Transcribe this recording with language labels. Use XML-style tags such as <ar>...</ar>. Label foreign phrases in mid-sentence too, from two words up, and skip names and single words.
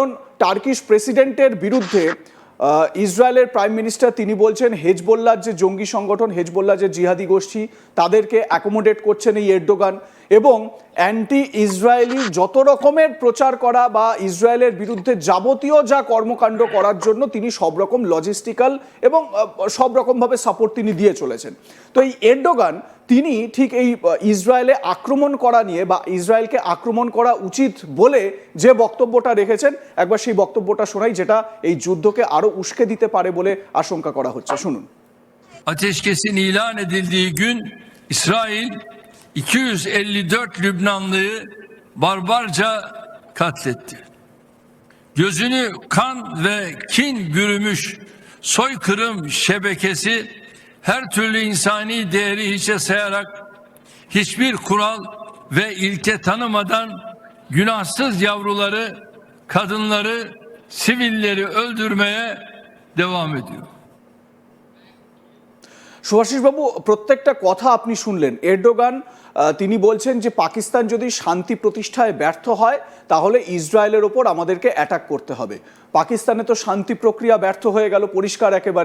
<bn>কারণ</bn> <en>Turkish president-er</en> <bn>বিরুদ্ধে ইসরায়েলের</bn> <en>prime minister</en> <bn>তিনি বলছেন হেজবোল্লার যে জঙ্গি সংগঠন, হেজবোল্লা যে জিহাদি গোষ্ঠী, তাদেরকে অ্যাকোমোডেট করছেন এই এরদোগান, এবং</bn> <en>anti Israeli</en> <bn>যত রকমের প্রচার করা বা ইসরায়েলের বিরুদ্ধে যাবতীয় যা কর্মকাণ্ড করার জন্য তিনি সব রকম লজিস্টিক্যাল এবং সব রকমভাবে সাপোর্ট তিনি দিয়ে চলেছেন। তো এই এরদোগান তিনি ঠিক এই ইসরায়েলে আক্রমণ করা নিয়ে বা ইসরায়েলকে আক্রমণ করা উচিত বলে যে বক্তব্যটা রেখেছেন, একবার সেই বক্তব্যটা শোনাই, যেটা এই যুদ্ধকে আরো উস্কে দিতে পারে বলে আশঙ্কা করা হচ্ছে। শুনুন।</bn> <tr>Ateşkesin ilan edildiği gün İsrail 254 Lübnanlıyı barbarca katletti. Gözünü kan ve kin bürümüş soykırım şebekesi her türlü insani değeri hiçe sayarak hiçbir kural ve ilke tanımadan günahsız yavruları, kadınları, sivilleri öldürmeye devam ediyor.</tr> <bn>সুভাষিস বাবু, প্রত্যেকটা কথা আপনি শুনলেন। এরদোগান তিনি বলছেন যে পাকিস্তান যদি শান্তি প্রতিষ্ঠায় ব্যর্থ হয় তাহলে ইসরায়েলের ওপর আমাদেরকে অ্যাটাক করতে হবে। পাকিস্তানে তো শান্তি প্রক্রিয়া ব্যর্থ হয়ে গেল পরিষ্কার একেবারে।</bn>